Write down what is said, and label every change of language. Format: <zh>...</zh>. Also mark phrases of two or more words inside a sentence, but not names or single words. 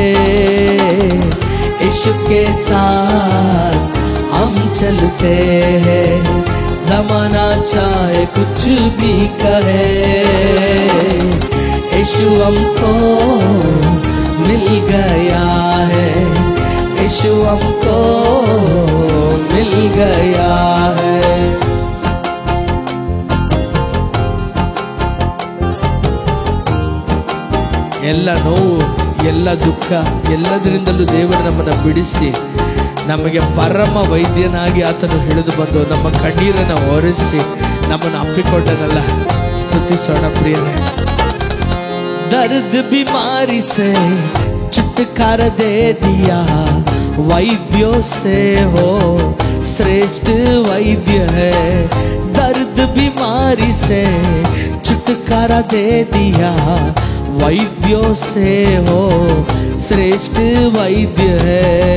<hi>यीशु के साथ हम चलते हैं, जमाना चाहे कुछ भी कहे, यीशु हमको मिल गया है, यीशु हमको मिल गया है.</hi> <kn>ಎಲ್ಲ ನೋವು, ಎಲ್ಲ ದುಃಖ, ಎಲ್ಲದರಿಂದಲೂ ದೇವರು ನಮ್ಮನ್ನು ಬಿಡಿಸಿ ನಮಗೆ ಪರಮ ವೈದ್ಯನಾಗಿ ಆತನು ಹಿಡಿದು ಬಂದು ನಮ್ಮ ಕಣ್ಣೀರನ್ನು ಒರೆಸಿ ನಮ್ಮನ್ನು ಅಪ್ಪಿಕೊಂಡನಲ್ಲ. ಸ್ತುತಿಸೋಣ ಪ್ರಿಯರೇ.</kn> <hi>दर्द बीमारी से छुटकारा दे दिया, वैद्यों से हो श्रेष्ठ वैद्य है। दर्द बीमारी से छुटकारा दे दिया, वैद्यों से हो श्रेष्ठ वैद्य है।</hi>